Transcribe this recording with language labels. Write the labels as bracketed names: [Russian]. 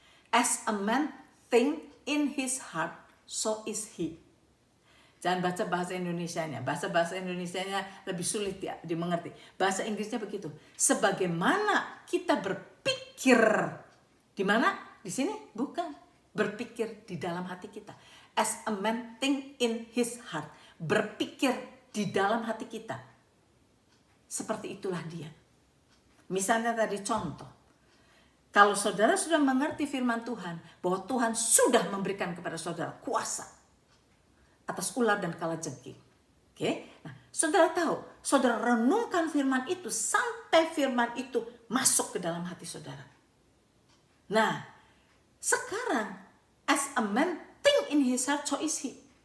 [English] As a man think in his heart, so is he. [Indonesian] Jangan baca bahasa Indonesianya. Bahasa Indonesianya lebih sulit ya dimengerti. Bahasa Inggrisnya begitu. Sebagaimana kita berpikir. Di mana? Di sini? Bukan. Berpikir di dalam hati kita. [English] As a man think in his heart. [Indonesian] Berpikir di dalam hati kita. Seperti itulah dia. Misalnya tadi contoh. Kalau saudara sudah mengerti firman Tuhan. Bahwa Tuhan sudah memberikan kepada saudara kuasa atas ular dan kalajengking. Oke? Nah, saudara tahu, saudara renungkan firman itu sampai firman itu masuk ke dalam hati saudara. Nah, sekarang [English] as a man think in his heart, so is he.